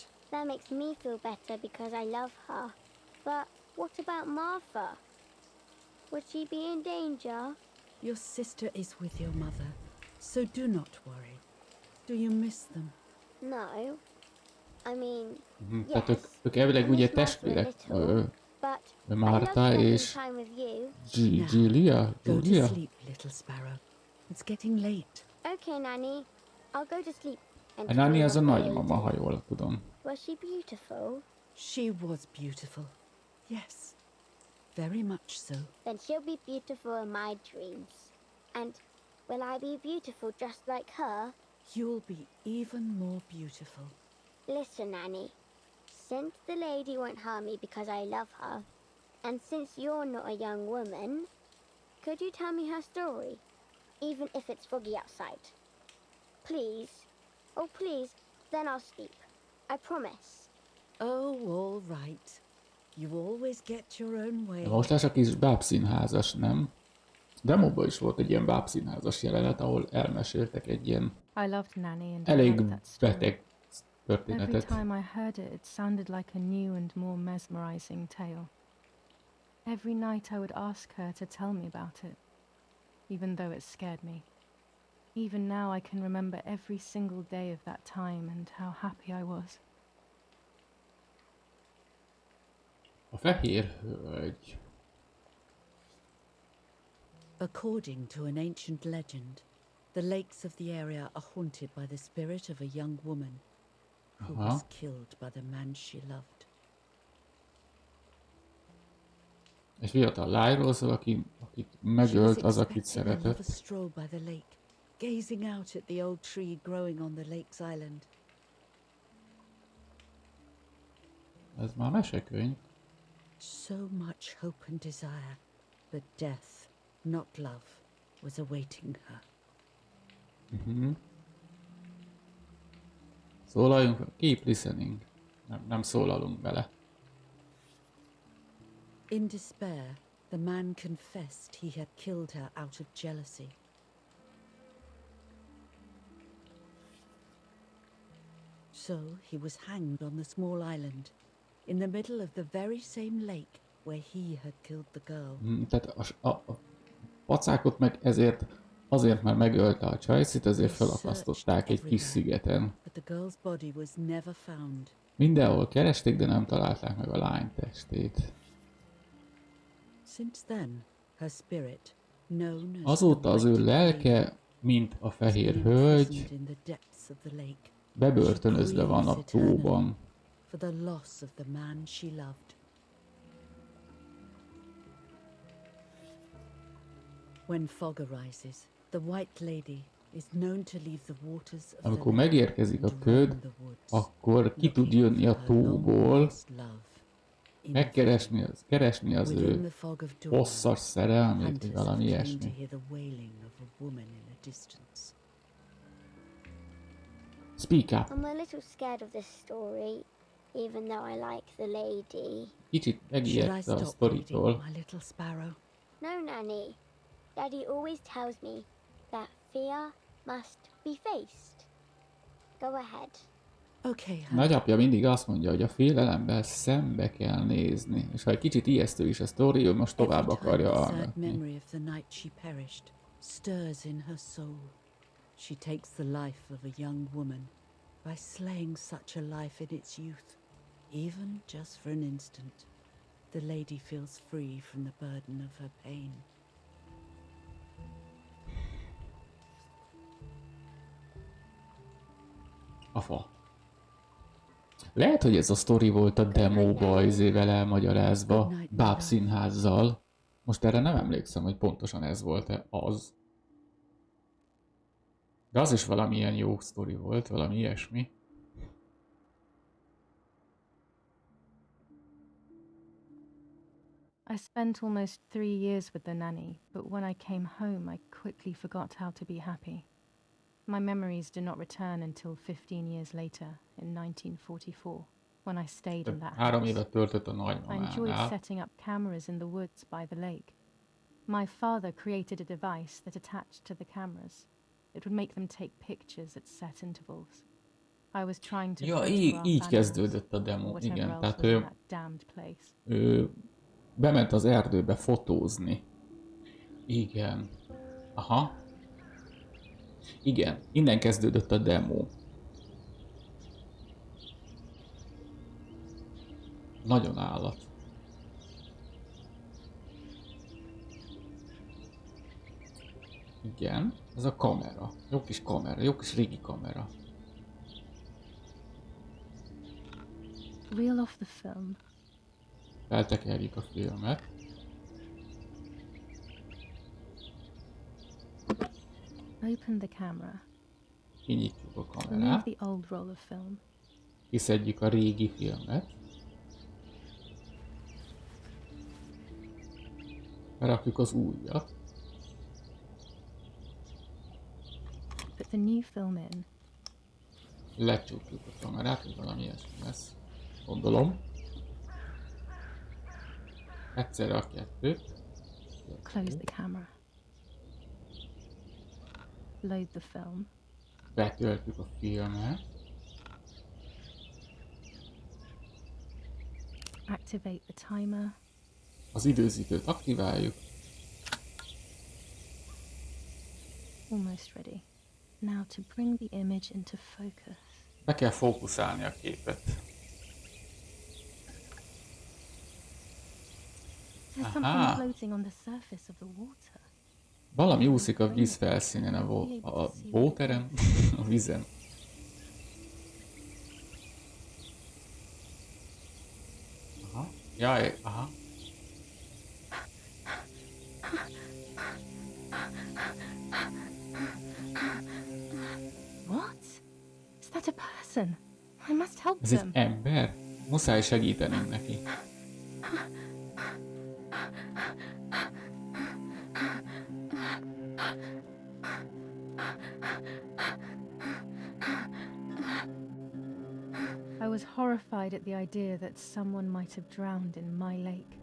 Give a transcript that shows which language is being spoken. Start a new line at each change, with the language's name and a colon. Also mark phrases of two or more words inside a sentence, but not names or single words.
English: That makes me feel better because I love her. But what about Martha? Would she be in danger? Your sister is with your mother, so do not worry. Do you miss them? No. I mean,
Hungarian: Tehát
English: yes.
Hungarian: ők elvileg
English: I
Hungarian: ugye
English: miss Martha a
Hungarian: testvérek.
English: little, but I love Martha spending
Hungarian: és
English: time with you. Julia. Go to Julia. sleep, little sparrow. It's getting late. Okay, Nanny. I'll go to sleep. And
Hungarian: A Nani
English: dream
Hungarian: az a
English: of the
Hungarian: nagymama,
English: lady.
Hungarian: ha jól tudom.
English: Was she beautiful? She was beautiful. Yes, very much so. Then she'll be beautiful in my dreams. And will I be beautiful just like her? You'll be even more beautiful. Listen, Nanny. Since the lady won't harm me because I love her, and since you're not a young woman, could you tell me her story? Even if it's foggy outside. Please. Oh, please. Then I'll sleep. I promise. Oh, all right. You always get your own way.
Hungarian: De most lesz a kis bábszínházas, nem? Demóban is volt egy ilyen bábszínházas jelenet, ahol elmeséltek egy ilyen
English: I loved Nanny and I
Hungarian: elég
English: liked that story.
Hungarian: beteg
English: Every
Hungarian: történetet.
English: time I heard it, it sounded like a new and more mesmerizing tale. Every night I would ask her to tell me about it, even though it scared me. Even now I can remember every single day of that time and how happy I was.
Hungarian: A fehér hölgy.
English: According to an ancient legend, the lakes of the area are haunted by the spirit of a young woman who was killed by the man she loved.
Hungarian: Egy fiatal lányról szól, akit megölt az, akit
English: She was expecting a lover
Hungarian: szeretett.
English: stroll by the lake, gazing out at the old tree growing on the lake's island.
Hungarian: Ez már mesekönyv.
English: So much hope and desire, but death, not love, was awaiting her. Szólaljunk, keep listening.
Hungarian: Nem szólalunk bele.
English: In despair, the man confessed he had killed her out of jealousy. So he was hanged on the small island, in the middle of the very same lake where he had killed the girl.
Hungarian: Tehát a pacákot meg azért már megölte a csajszit, ezért felakasztották egy kis szigeten.
English: But the girl's body was never found.
Hungarian: Mindenhol keresték, de nem találták meg a lány testét.
English: Since then, her spirit, known as
Hungarian: Azóta az ő lelke mint a fehér
English: Still
Hungarian: hölgy,
English: imprisoned in the depths of the lake,
Hungarian: bebörtönözve van a tóban.
English: for the loss of the man she loved. When fog arises, the White Lady is known to leave the waters of the
Hungarian: Amikor
English: lake
Hungarian: megérkezik
English: and
Hungarian: a
English: roam
Hungarian: köd,
English: the woods,
Hungarian: akkor ki tud
English: looking
Hungarian: jönni
English: for
Hungarian: a
English: her long
Hungarian: tóból,
English: lost love in the fog.
Hungarian: keresni az
English: Within
Hungarian: ő
English: the fog of dawn,
Hungarian: hosszas szerelmét, vagy
English: hunters
Hungarian: valami
English: have claimed to
Hungarian: ilyesmi.
English: hear the wailing of a woman in the distance. Speak up! I'm a little scared of this story, even though I like the lady.
Hungarian: Kicsit
English: Should I
Hungarian: megijedte a
English: stop reading,
Hungarian: sztoritól.
English: my little sparrow? No, Nanny. Daddy always tells me that fear must be faced. Go ahead. Okay, honey.
Hungarian: Nagyapja mindig azt mondja, hogy a félelemmel szembe kell nézni. És ha egy kicsit ijesztő is a sztori, ő most tovább
English: Every time
Hungarian: akarja
English: the sad
Hungarian: hallgatni.
English: memory of the night she perished stirs in her soul, she takes the life of a young woman by slaying such a life in its youth. Even just for an instant, the lady feels free from the burden of her pain.
Hungarian: A fa. Lehet, hogy ez a sztori volt a demóba, izével elmagyarázva, bábszínházzal. Most erre nem emlékszem, hogy pontosan ez volt-e az. De az is valamilyen jó sztori volt, valami ilyesmi.
English: I spent almost 3 years with the nanny, but when I came home, I quickly forgot how to be happy. My memories do not return until 15 years later, in 1944, when I stayed in that 3 house.
Hungarian: évet töltött a
English: I enjoyed
Hungarian: nagymamánál.
English: setting up cameras in the woods by the lake. My father created a device that attached to the cameras. It would make them take pictures at set intervals. I was trying to
Hungarian: Ja,
English: photograph
Hungarian: így
English: animals,
Hungarian: kezdődött a
English: or
Hungarian: demo,
English: whatever
Hungarian: igen.
English: else
Hungarian: Tehát
English: was in that damned place.
Hungarian: ő bement az erdőbe fotózni. Igen. Aha. Igen, innen kezdődött a demo. Nagyon állat. Igen, ez a kamera. Jó kis régi kamera.
English: Reel off the film.
Hungarian: Feltekerjük a filmet.
English: Open the camera.
Hungarian: Kinyitjuk a
English: Remove
Hungarian: kamerát.
English: the old roll of film.
Hungarian: Kiszedjük a régi filmet. Berakjuk az újat.
English: Put the new film in.
Hungarian: Lecsukjuk a kamerát, hogy valami ilyesmi lesz. Gondolom. Egyszerre a kettőt.
English: Close the camera. Load the film.
Hungarian: Betöltjük a filmet.
English: Activate the timer.
Hungarian: Az időzítőt aktiváljuk.
English: Almost ready. Now to bring the image into focus.
Hungarian: Be kell fókuszálni a képet.
English: There's
Hungarian: Aha.
English: something floating on the surface of the water.
Hungarian: Valami úszik a víz felszínén, a bóteren, a vízen. Aha. Jaj, aha.
English: What? Is that a person? I must help
Hungarian: Ez egy
English: them.
Hungarian: ember? Muszáj segítenünk neki.
English: I was horrified at the idea that someone might have drowned in my lake.